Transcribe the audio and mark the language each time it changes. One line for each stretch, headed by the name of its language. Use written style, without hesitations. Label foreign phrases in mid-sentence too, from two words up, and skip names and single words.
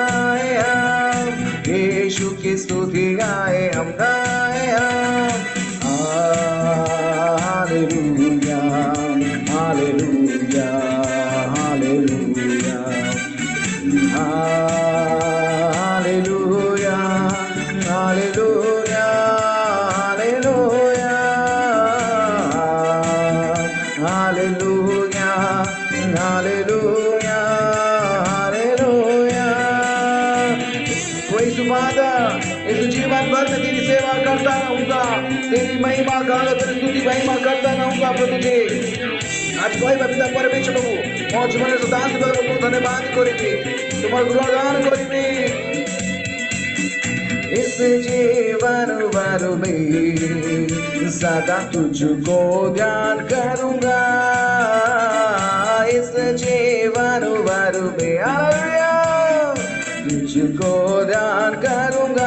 Hindi: यीशु की स्तुति गाए हम, हालेलुया हालेलुया हालेलुया हालेलुया हालेलुया हालेलुया हालेलुया हालेलुया हालेलुया।
English: Praise the Father.
Hindi: इस जीवन भर में तेरी सेवा करता रहूंगा, तेरी महिमा गाना, तेरी स्तुति महिमा करता रहूंगा प्रभु जी। आज कोई पिता परमेश्वर प्रभु
Odia: ମୋ ଜୀବନରେ ସଦାନ୍ତ ପ୍ରଭୁଙ୍କୁ ଧନ୍ୟବାଦ କରିବି, ତୁମର ଗୁଣଗାନ କରିବି।
Hindi: इस जीवन भर में सदा तुझको ध्यान करूंगा, इस जीवन भर में हालेलुया तुझको ध्यान करूंगा।